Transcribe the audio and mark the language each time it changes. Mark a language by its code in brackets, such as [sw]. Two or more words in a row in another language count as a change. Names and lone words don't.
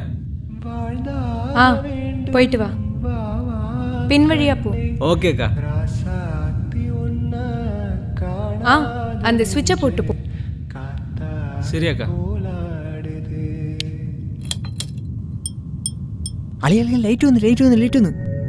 [ml] ആ പോയിട്ട് വാ, പിൻവഴിയാ പോ. ഓക്കെ അക്ക. [ta] ആ அந்த ஸ்விட்சை போட்டு போ. [ml] ശരി അക്ക. അളിയ ലൈറ്റ് വന്നു.